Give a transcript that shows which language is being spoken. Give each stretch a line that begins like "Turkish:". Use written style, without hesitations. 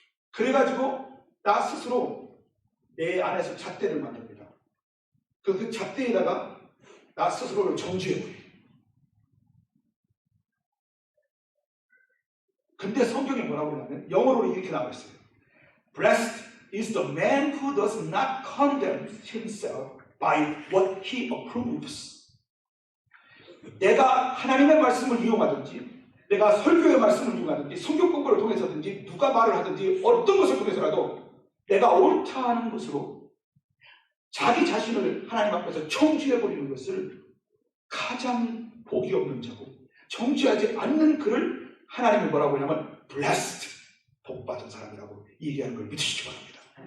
Korean: 그래가지고 나 스스로 내 안에서 잣대를 만듭니다. 그 잣대에다가 나 스스로를 정죄해버려요. 근데 성경에 뭐라고 그러냐면 영어로 이렇게 나와 있어요.
English: Blessed is the man who does not condemn himself by what he approves.
Korean: 내가 하나님의 말씀을 이용하든지 내가 설교의 말씀을 이용하든지 성경 공부를 통해서든지 누가 말을 하든지 어떤 것을 통해서라도 내가 옳다 하는 것으로 자기 자신을 하나님 앞에서 청지해버리는 것을 가장 복이 없는 자고 정죄하지 않는 그를 하나님이 뭐라고 하냐면 blessed, 복받은 사람이라고 얘기하는 걸 믿으시기 바랍니다.